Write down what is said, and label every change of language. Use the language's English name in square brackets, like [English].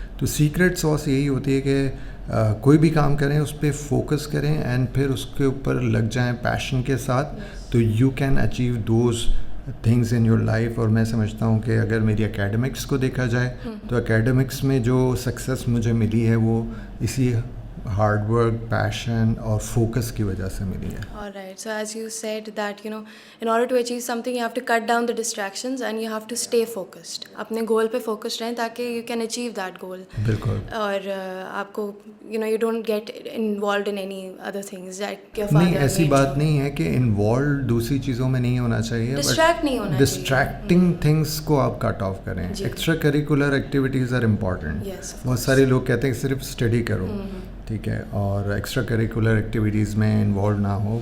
[Urdu] تو سیکرٹ ساس یہی ہوتی ہے کہ کوئی بھی کام کریں اس پہ فوکس کریں اینڈ پھر اس کے اوپر لگ جائیں پیشن کے ساتھ, تو [English] You can achieve those things in your life. [Urdu] اور میں سمجھتا ہوں کہ اگر میری اکیڈمکس کو دیکھا جائے تو اکیڈمکس میں جو سکسیس مجھے ملی ہے وہ اسی ہارڈ ورک, پیشن اور فوکس کی وجہ سے ملی ہے. [English] Alright, so as you said that, in order to achieve something, you have to cut down the distractions and you have to stay focused. [Urdu] اپنے گول پہ فوکس رہیں تاکہ [English] you can achieve that goal. [Urdu] بالکل. اور آپ کو, [English] you don't get involved in any other things like your father. [Urdu] نہیں, ایسی بات نہیں ہے کہ انوالوڈ دوسری چیزوں میں نہیں ہونا چاہیے, ڈسٹریکٹ نہیں ہونا چاہیے. ڈسٹریکٹنگ تھنگس کو آپ کٹ آف کریں. [English] Extra curricular activities are important. [Urdu] بہت سارے لوگ کہتے ہیں کہ صرف اسٹڈی کرو, ٹھیک ہے, اور ایکسٹرا کریکولر ایکٹیویٹیز میں انوالو نہ ہو.